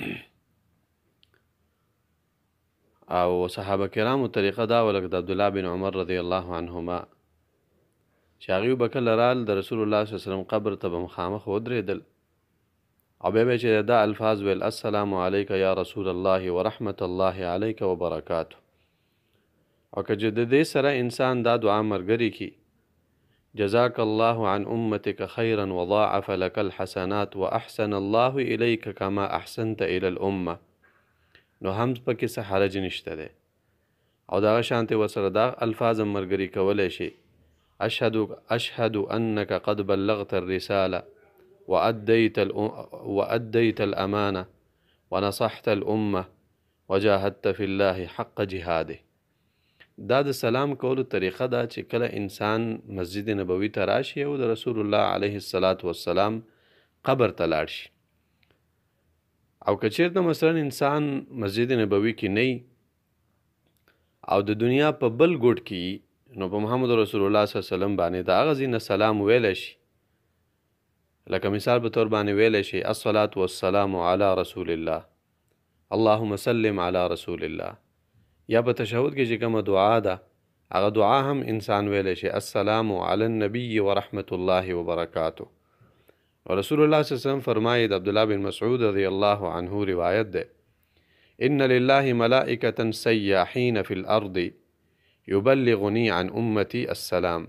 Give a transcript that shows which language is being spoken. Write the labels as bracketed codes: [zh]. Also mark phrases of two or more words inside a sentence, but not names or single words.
[ps] او صحابه کرامو طریقه دا وه لکه د عبدالله بن عمر [ar] رضی الله عنهما [ps] چې هغوی به کله رال د رسول الله [ar] صلی الله علیه وسلم [ps] قبر ته به مخامخ ودرېدل او بیا به چې دا الفاظ ویل: [ar] السلام علیک یا رسول الله ورحمت الله علیک وبرکاته. [ps] او که د دې سره انسان دا دعا ملګرې کړي: [ar] جزاک الله عن امتک خیرا وضاعف لك الحسنات واحسن الله الیک کما احسنت الی الامه، [ps] نو هم پکې څه حرج نشته دی. او دغه شانتې ورسره دا الفاظ هم ملګري کولی شي: [ar] اشهد انك قد بلغت الرساله وأديت الأمانة ونصحت الأمة وجاهدت في الله حق جهاده. [ps] دا د سلام کولو طریقه ده چې کله انسان مسجد نبوي ته راشي او د رسول الله [ar] علیه السلام [ps] قبر ته لاړ شي. او که چېرته مثلا انسان مسجد نبوي کې نه او د دنیا په بل ګوټ کې نو په محمد رسول الله [ar] صلی الله علیه وسلم [ps] باندې د هغه ځای نه سلام ویلی شي. لکه مثال به طور باندې ویلی شي: [ar] الصلاة والسلام علی رسول الله، اللهم سلم علی رسول الله. [ps] یا په تشهد کې چې کومه دعا ده هغه دعا هم انسان ویلی شي: [ar] السلام علی النبی ورحمت الله وبرکاته. [ps] رسول الله [ar] صلی الله علیه وسلم [ps] فرمایي، د عبدالله بن مسعود [ar] رضی الله عنه [ps] روایت ده: [ar] ان لله ملائکة سیاحین فی الارض یبلغنی عن امتی السلام.